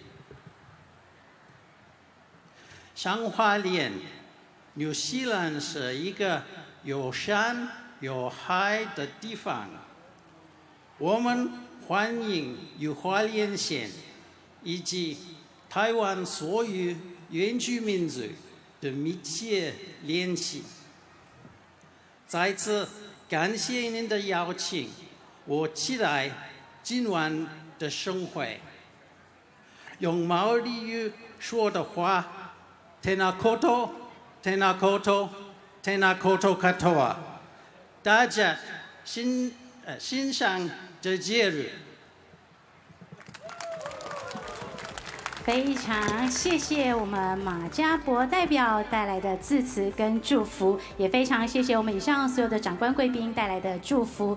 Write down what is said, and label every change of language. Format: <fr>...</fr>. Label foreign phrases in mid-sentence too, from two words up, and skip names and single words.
<zh>像花莲，纽西兰是一个有山有海的地方，我们欢迎与花莲县以及台湾所有原住民族的密切联系。再次感谢您的邀请，我期待今晚的盛会。用毛利语说的话 ，</zh> <mi>Tēnā koutou, Tēnā koutou, Tēnā koutou katoa。</mi> <zh>大家欣赏这节日。非常谢谢我们马家博代表带来的致辞跟祝福，也非常谢谢我们以上所有的长官贵宾带来的祝福。</zh>